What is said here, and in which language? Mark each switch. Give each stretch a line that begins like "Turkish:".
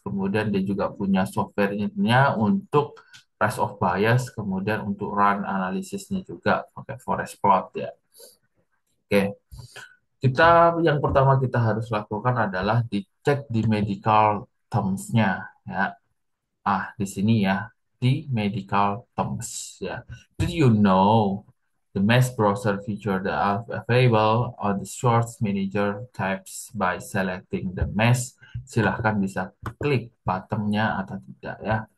Indonesian: Kemudian dia juga punya softwarenya untuk rest of bias, kemudian untuk run analisisnya juga pakai forest plot ya. Oke, yang pertama kita harus lakukan adalah dicek di medical terms-nya ya. Di sini ya, di medical terms ya.
English: Did you know the mesh browser feature that are available on the Source Manager tabs by selecting the mesh?
Indonesian: Silahkan bisa klik buttonnya atau tidak ya.